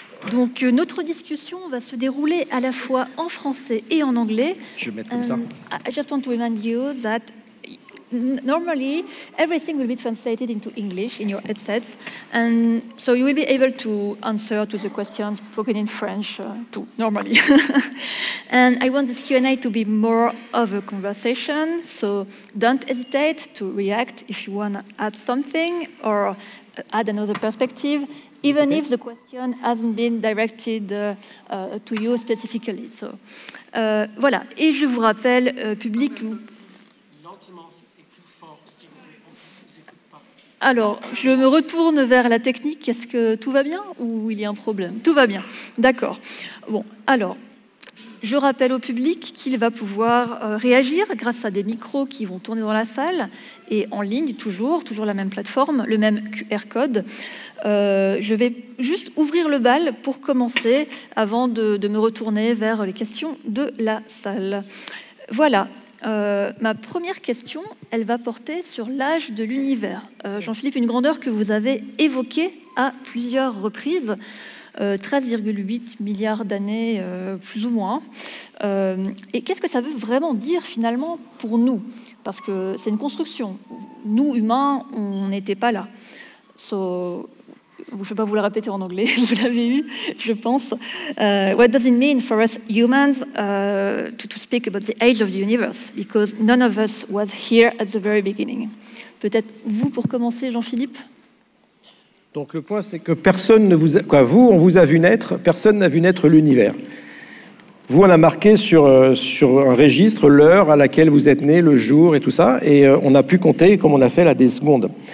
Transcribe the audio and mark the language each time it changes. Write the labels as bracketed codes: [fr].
[fr] Donc, notre discussion va se dérouler à la fois en français et en anglais. Je vais mettre comme ça. [en] I just want to remind you that normally everything will be translated into English in your headsets, and so you will be able to answer to the questions spoken in French too, normally. And I want this Q&A to be more of a conversation, so don't hesitate to react if you want to add something or add another perspective, even if the question hasn't been directed to you specifically. So, voilà. [fr] Et je vous rappelle, public... Alors, je me retourne vers la technique. Est-ce que tout va bien ou il y a un problème? Tout va bien. D'accord. Bon, alors... Je rappelle au public qu'il va pouvoir réagir grâce à des micros qui vont tourner dans la salle et en ligne, toujours la même plateforme, le même QR code. Je vais juste ouvrir le bal pour commencer avant de me retourner vers les questions de la salle. Voilà. Ma première question, elle va porter sur l'âge de l'univers. Jean-Philippe, une grandeur que vous avez évoquée à plusieurs reprises. 13,8 milliards d'années, plus ou moins. Et qu'est-ce que ça veut vraiment dire, finalement, pour nous? Parce que c'est une construction. Nous, humains, on n'était pas là. So, je ne vais pas vous le répéter en anglais, vous l'avez eu, je pense. [en] What does it mean for us humans to speak about the age of the universe? Because none of us was here at the very beginning. [fr] Peut-être vous, pour commencer, Jean-Philippe? Donc le point, c'est que personne ne vous a... vous, on vous a vu naître, personne n'a vu naître l'univers. Vous, on a marqué sur un registre l'heure à laquelle vous êtes né, le jour et tout ça, et on a pu compter, comme on a fait là, des secondes.